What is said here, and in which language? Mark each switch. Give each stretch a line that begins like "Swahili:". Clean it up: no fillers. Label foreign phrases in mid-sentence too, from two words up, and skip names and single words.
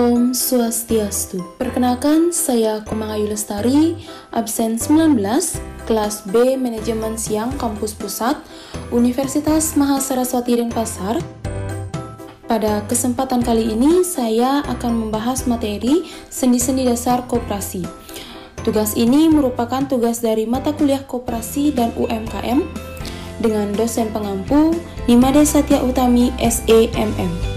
Balinese: Om Swastiastu.
Indonesian: Perkenalkan, saya Komang Ayu Lestari, absen 19, kelas B Manajemen Siang Kampus Pusat, Universitas Mahasaraswati Denpasar. Pada kesempatan kali ini, saya akan membahas materi sendi-sendi dasar koperasi. Tugas ini merupakan tugas dari mata kuliah koperasi dan UMKM dengan dosen pengampu Nimade Satya Utami, SEMM.